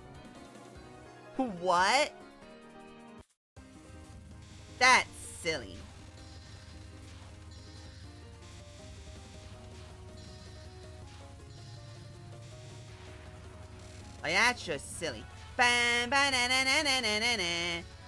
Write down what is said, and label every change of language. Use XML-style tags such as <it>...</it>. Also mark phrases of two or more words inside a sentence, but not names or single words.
<en>What? That's silly. Like, that's just silly. Bam, ba, na, na, na, na, na, na, na.</en>